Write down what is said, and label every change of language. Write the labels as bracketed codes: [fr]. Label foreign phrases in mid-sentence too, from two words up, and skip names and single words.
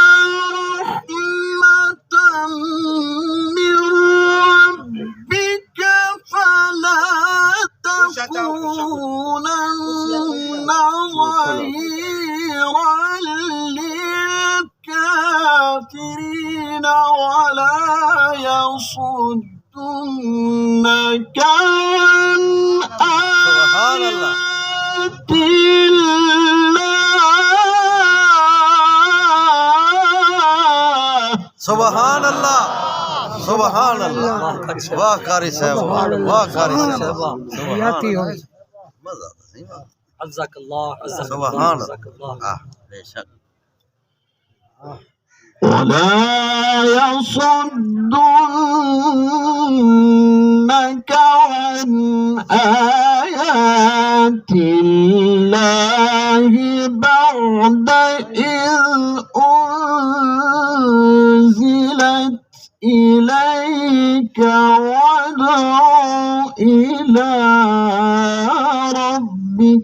[ar] رحمة من ربك فلا تكونن ظهيرا للكافرين ولا يصدنك عن سبحان الله آيات الله. سبحان الله سبحان الله. [ur] واہ قاری صاحب واہ قاری صاحب مزہ نہیں [ar] عزك الله عزك سبحان الله اللہ. عزك الله. [ur] بے شک. [ar] ولا يصدنك عن آيات الله بعد إذ أنزلت إليك وادع إلى ربك.